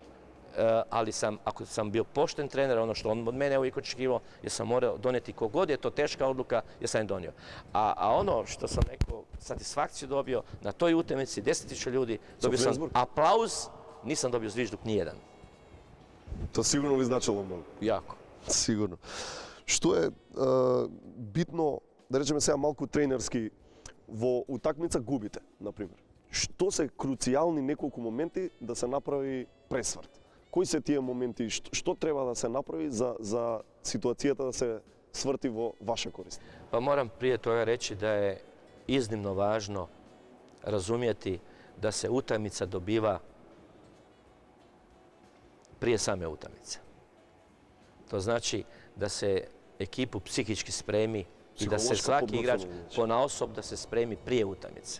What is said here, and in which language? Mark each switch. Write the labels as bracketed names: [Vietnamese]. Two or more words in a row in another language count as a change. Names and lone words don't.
[Croatian] Ali ako sam bio pošten trener, ono što on od mene uvijek očekivao, jer sam morao donijeti kogod je to teška odluka, jer sam je donio. A ono što sam neku satisfakciju dobio na toj utakmici, 10.000 ljudi, dobio sam aplauz, nisam dobio zvižduk nijedan. To sigurno li značilo mnogo? Jako. Sigurно. [Macedonian] Што е битно, да речеме сега малку тренерски, во утакмица губите, например. Што се круцијални неколку моменти да се направи пресврт? Кои се тие моменти? Што треба да се направи за ситуацијата да се сврти во ваша корист? [Croatian] Pa moram prije toga reći da je iznimno važno razumjeti da se utakmica dobiva prije same utakmice. To znači da se ekipu psihički spremi i da se svaki igrač ponaosob da se spremi prije utakmice.